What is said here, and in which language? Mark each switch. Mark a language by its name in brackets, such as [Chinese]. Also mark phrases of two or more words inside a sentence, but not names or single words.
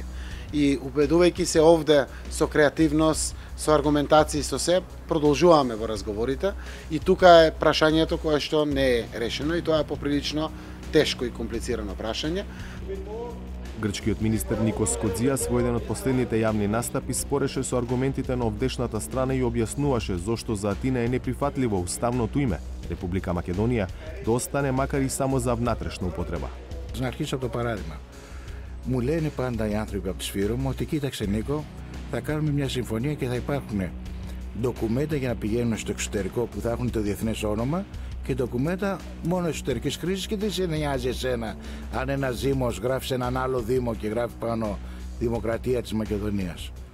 [Macedonian] И убедувајќи се овде со креативност, со аргументации, со се, продолжуваме во разговорите и тука е прашањето кое што не е решено и тоа е поприлично тешко и комплицирано прашање. Грчкиот министер Никос Кодзијас во еден од последните јавни настапи спореше со аргументите на овдешната страна и објаснуваше зошто за Атина е неприфатливо уставното име Република Македонија да остане макар и само за внатрешна употреба. [Greek] Να αρχίσω από το παράδειγμα. Μου λένε πάντα οι άνθρωποι από τη Σφύρο μου ότι κοίταξε Νίκο, θα κάνουμε μια συμφωνία και θα υπάρχουν ντοκουμέντα για να πηγαίνουν στο εξωτερικό που θα έχουν το διεθνές όνομα και ντοκουμέντα μόνο εσωτερικής χρήσης και δεν σε νοιάζει εσένα αν ένας δήμος γράφει σε έναν άλλο δήμο και γράφει πάνω Δημοκρατία της Μακεδονίας.